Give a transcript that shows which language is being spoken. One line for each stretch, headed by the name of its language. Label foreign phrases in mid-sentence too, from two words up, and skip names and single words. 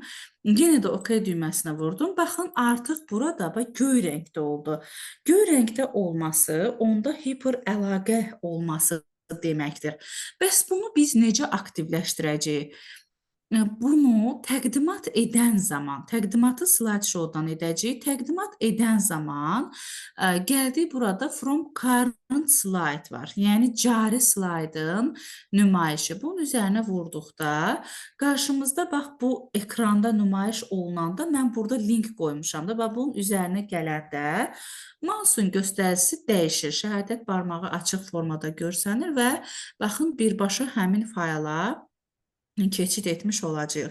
Azerbaijani: Yenə də OK düyməsinə vurdum. Baxın, artıq burada bax göy rəngdə oldu. Göy rəngdə olması onda hiperəlaqə olması deməkdir. Bəs bunu biz necə aktivləşdirəcəyik? Bunu təqdimat edən zaman, təqdimatı
English: slide show-
Azerbaijani: dan edəcəyik. Təqdimat edən zaman gəldik burada
English: from current slide
Azerbaijani: var. Yəni cari slaydın nümayişi. Bunun üzərinə vurduqda qarşımızda bax bu ekranda nümayiş olunanda mən burada link qoymuşam da. Bax bunun üzərinə gələndə mouse'un göstəricisi dəyişir. Şəhadət barmağı açıq formada görsənir və baxın birbaşa həmin fayla keçid etmiş olacağıq.